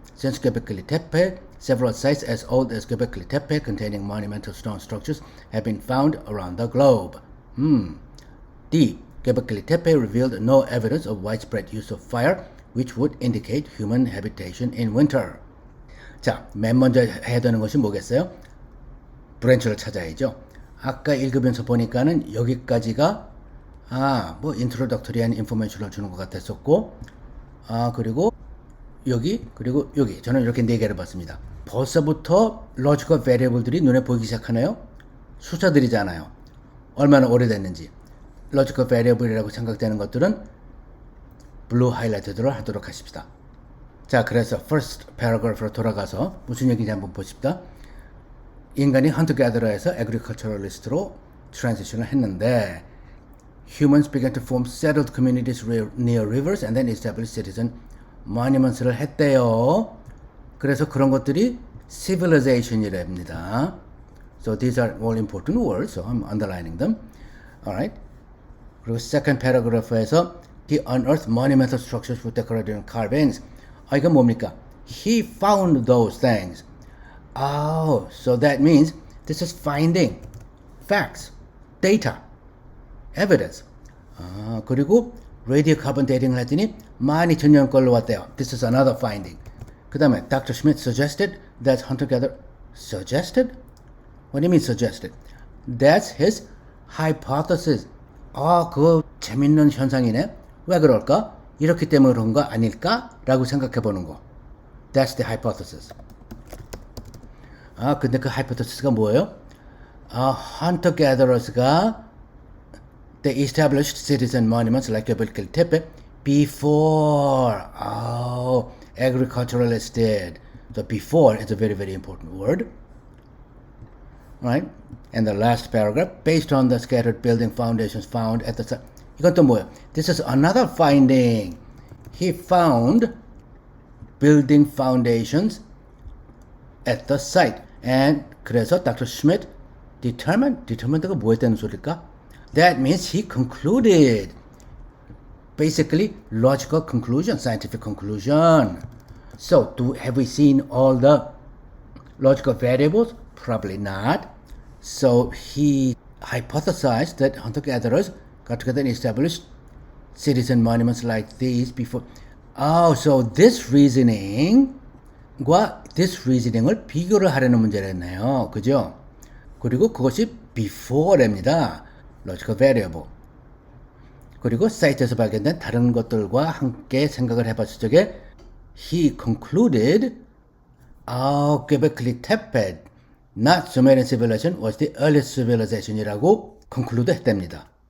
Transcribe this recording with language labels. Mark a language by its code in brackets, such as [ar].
[en] Since Göbekli Tepe, several sites as old as Göbekli Tepe containing monumental stone structures have been found around the globe. D. Göbekli Tepe revealed no evidence of widespread use of fire, which would indicate human habitation in winter. [ko] 자, 맨 먼저 해야 되는 것이 뭐겠어요? 브랜치를 찾아야죠. 아까 읽으면서 보니까는 여기까지가 인트로덕터리한 인포메이션을 주는 것 같았었고, 그리고 여기, 그리고 여기. 저는 이렇게 네 개를 봤습니다. 벌써부터 로지컬 베리어블들이 눈에 보이기 시작하네요. 숫자들이잖아요. 얼마나 오래됐는지. 로지컬 베리어블이라고 생각되는 것들은 블루 하이라이트들을 하도록 하십시다. 자, 그래서 first paragraph로 돌아가서 무슨 얘기인지 한번 보십시다. 인간이 헌터-게더러에서 agriculturalist로 트랜지션을 했는데 [en] humans began to form settled communities near rivers and then established cities and monuments를 했대요. [ko] 그래서 그런 것들이 civilization이랍니다. [en] So these are all important words, so I'm underlining them. Alright. [ko] 그리고 [en] second paragraph에서 he unearthed monumental structures with decorative carvings. [ko] 이건 뭡니까? [en] He found those things. So that means this is finding facts, data, evidence. [ko] 그리고 radiocarbon dating을 했더니 12,000년 걸로 왔대요. [en] This is another finding. [ko] 그 다음에 Dr. [en] Schmidt suggested that hunter-gatherer suggested? What do you mean suggested? That's his hypothesis. [ko] 그거 재밌는 현상이네. 왜 그럴까? 이렇기 때문에 그런 거 아닐까? 라고 생각해 보는 거. [en] That's the hypothesis. [ko] 근데 그 hypothesis가 뭐예요? [en] hunter-gatherers가 they established cities and monuments like Göbekli Tepe before agriculturalists did. So before is a very, very important word. Right? And the last paragraph, based on the scattered building foundations found at the site. [ko] 이건 또 뭐예요? [en] This is another finding. He found building foundations at the site. And 그래서 Dr. [ko] Schmidt determined가 뭐였다는 소리일까? [en] That means he concluded. Basically, logical conclusion, scientific conclusion. So, have we seen all the Logical variables? Probably not. So he hypothesized that hunter-gatherers got together and established cities and monuments like these before. Oh, so [ko] this reasoning과 this reasoning을 비교를 하려는 문제랬네요. 그죠? 그리고 그것이 before입니다. [en] Logical variable. [ko] 그리고 사이트에서 발견된 다른 것들과 함께 생각을 해봤을 적에 [en] he concluded Göbekli Tepe, not Sumerian civilization, was the earliest civilization [ko] 이라고 conclude 했답니다.